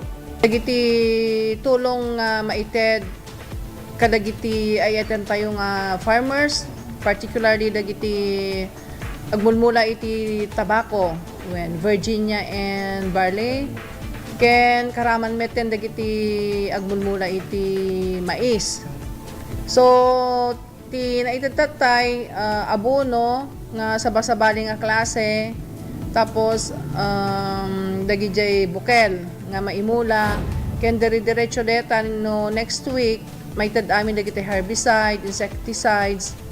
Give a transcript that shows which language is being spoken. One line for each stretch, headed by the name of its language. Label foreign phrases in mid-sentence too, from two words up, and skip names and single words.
Iloko: Dagiti tulong maited kadagiti ayatan tayong
English: farmers, particularly
Iloko: dagiti agmulmula iti tabako,
English: when Virginia and barley,
Iloko: ken karaman meten dagiti agmulmula iti mais. So ti naited tatay abono nga sabasabali nga klase, tapos dagiti bukel nga maimula, ken diretso detan no
English: next week
Iloko: may tad amin dagiti
English: herbicide, insecticides.